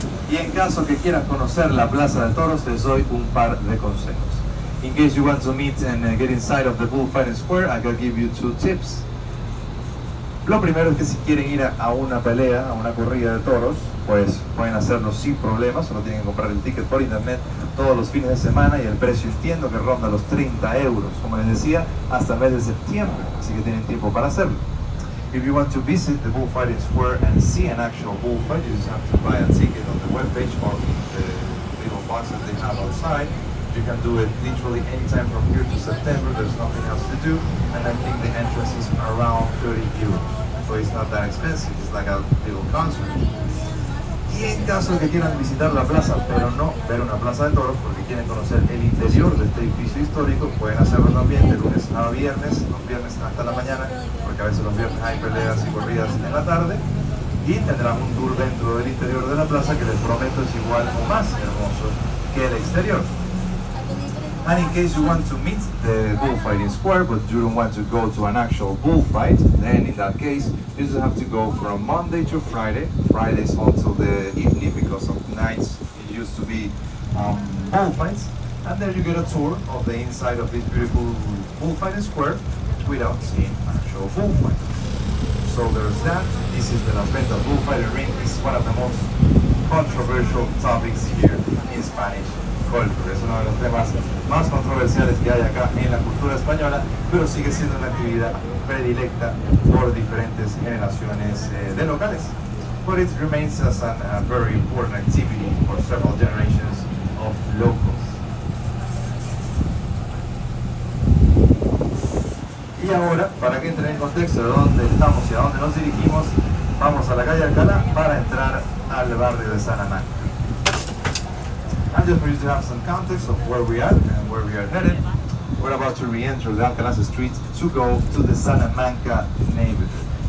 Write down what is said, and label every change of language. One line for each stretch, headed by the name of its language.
Spanish: Y en caso que quieras conocer la Plaza de Toros, les doy un par de consejos.
English: In case you want to meet and get inside of the bullfighting square, I can give you 2 tips.
Spanish: Lo primero es que si quieren ir a una pelea, a una corrida de toros, pues pueden hacerlo sin problemas, solo tienen que comprar el ticket por internet todos los fines de semana y el precio entiendo que ronda los 30 euros, como les decía, hasta el mes de septiembre, así que tienen tiempo para hacerlo.
English: If you want to visit the bullfighting square and see an actual bullfight, you just have to buy a ticket on the webpage or in the little box that they have outside. You can do it literally anytime from here to September. There's nothing else to do, and I think the entrance is around 30 euros. So it's not that expensive, it's like a little concert.
Spanish: Y en caso de que quieran visitar la plaza, pero no ver una plaza de toros, porque quieren conocer el interior de este edificio histórico, pueden hacerlo también de lunes a viernes, los viernes hasta la mañana, porque a veces los viernes hay peleas y corridas en la tarde, y tendrán un tour dentro del interior de la plaza que les prometo es igual o más hermoso que el exterior.
English: And in case you want to meet the bullfighting square, but you don't want to go to an actual bullfight, then in that case, you just have to go from Monday to Friday, Fridays until the evening, because of nights it used to be bullfights. And there you get a tour of the inside of this beautiful bullfighting square without seeing an actual bullfight. So there's that. This is the Las Ventas bullfighting ring. This is one of the most controversial topics here in Spanish culture.
Spanish: Es uno de los temas más controversiales que hay acá en la cultura española, pero sigue siendo una actividad predilecta por diferentes generaciones de locales.
English: But it remains as a very important activity for several generations of locals.
Spanish: Y ahora, para que entren en contexto de dónde estamos y a dónde nos dirigimos, vamos a la calle Alcalá para entrar al barrio de Salamanca.
English: And just for you to have some context of where we are and where we are headed, we're about to re-enter the Alcalá street to go to the Salamanca neighborhood.